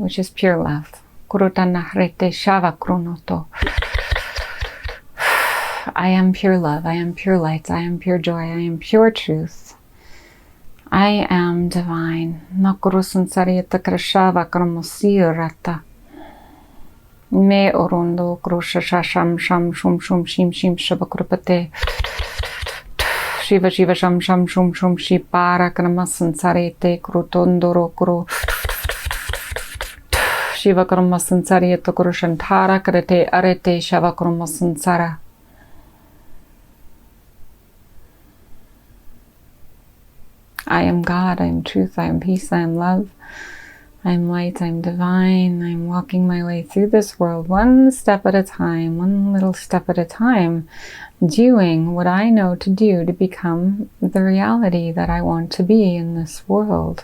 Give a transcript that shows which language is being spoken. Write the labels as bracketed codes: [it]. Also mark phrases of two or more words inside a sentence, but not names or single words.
[en] Which is pure love. I am pure love. I am pure light. I am pure joy. I am pure truth. I am divine. Me orondo krusha sham sham shum shum shim shim shabakrupate shiva shiva sham sham shum shum shipara kramasansarete krutondoro kru shiva kramasansarete krushantara krete arete shava kramasansara. I am God, I am truth, I am peace, I am love, I am light, I am divine. I am walking my way through this world one step at a time, one little step at a time, doing what I know to do to become the reality that I want to be in this world.